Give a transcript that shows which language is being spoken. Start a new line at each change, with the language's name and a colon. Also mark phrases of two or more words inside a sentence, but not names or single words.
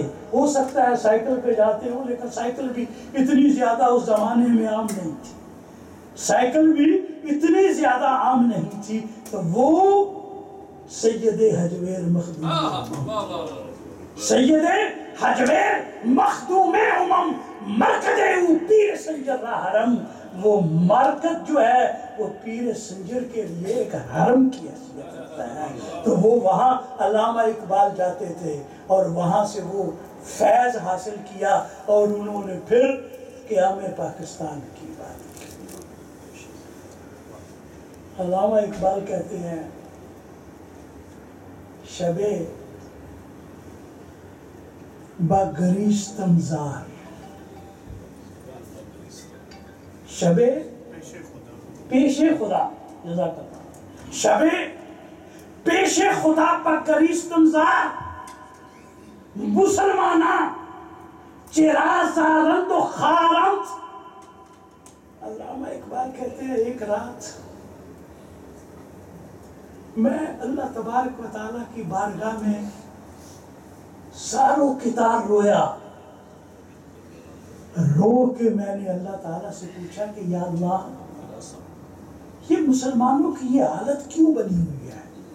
Urdu: ہو سکتا ہے سائیکل پہ جاتے ہو، لیکن سائیکل بھی اتنی زیادہ اس زمانے میں عام نہیں تھی، سائیکل بھی اتنی زیادہ عام نہیں تھی۔ تو وہ
Persian: سید حجویر مخدوم، سید حجویر مخدوم امم، مرکز او پیر سنجر را حرم،
Urdu: وہ مرکز جو ہے وہ پیر سنجر کے لیے ایک حرم کی حیثیت رکھتا ہے۔ تو وہ وہاں علامہ اقبال جاتے تھے اور وہاں سے وہ فیض حاصل کیا، اور انہوں نے پھر قیام پاکستان کی بات کی۔ علامہ اقبال کہتے ہیں
Persian: شب با گریستم زار، شب پیش خدا،
Arabic: جزاک اللہ،
Persian: شب پیش خدا با گریستم زار، مسلمانہ چرا زارند و خارند۔
Urdu: علامہ اقبال کہتے ہیں ایک رات میں
Arabic: اللہ تبارک و تعالیٰ
Urdu: کی بارگاہ میں ساروں کتار رویا، رو کے میں نے اللہ تعالیٰ سے پوچھا کہ یا اللہ، یہ مسلمانوں کی یہ حالت کیوں بنی ہوئی ہے؟